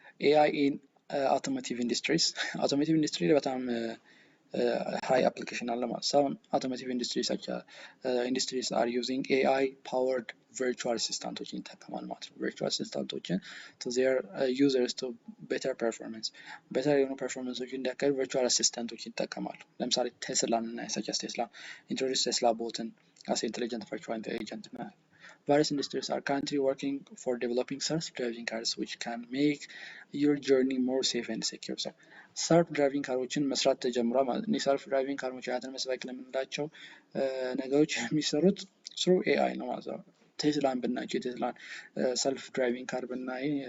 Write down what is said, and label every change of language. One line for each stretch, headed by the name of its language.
English: AI in automotive industries በጣም high application አለ ማለት some automotive industries such industries are using AI powered virtual assistants
Amharic: ይጠቀማል ማለት ነው።
English: virtual assistants to their users to better
Amharic: የሆኑ ፐርፎርማንሶችን እንዲያካሂዱ
English: virtual assistants
Amharic: ይጠቀማሉ። ለምሳሌ ቴስላን እና
English: such as Tesla introduce Tesla bot as intelligent virtual agent. Various industries are currently working for developing self-driving cars which can make your journey more safe and secure.
Amharic: So self-driving ካሮችን መስራት ተጀምሯል ማለት ነው። self driving ካሮች አውቶኖመስ ቬሂክል የምንላቸው ነገሮች የሚሰሩት through AI ነው ማለት ነው። ቴስላን ብናቸው የቴስላን self driving ካር ብናይ